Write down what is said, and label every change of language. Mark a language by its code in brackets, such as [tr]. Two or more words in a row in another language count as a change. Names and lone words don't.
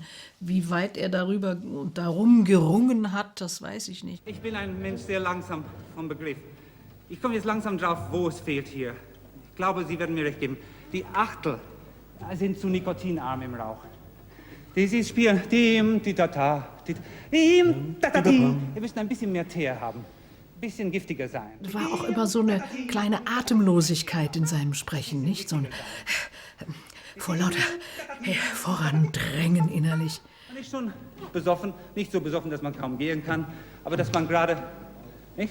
[de] Wie weit er darüber und darum gerungen hat, das weiß ich nicht. Ich bin ein Mensch sehr langsam vom Begriff. Ich komme jetzt langsam drauf, wo es fehlt hier. Ich glaube, Sie werden mir recht geben. Die Achtel sind zu nikotinarm im Rauch. Sie spielen dim, di da ta, dim, da da dim. Wir müssen ein bisschen mehr Teer haben. Ein bisschen giftiger sein. Es war auch immer so eine kleine Atemlosigkeit in seinem Sprechen, nicht? So ein vor lauter Vorandrängen innerlich. Man ist schon besoffen, nicht so besoffen, dass man kaum gehen kann, aber dass man gerade, nicht?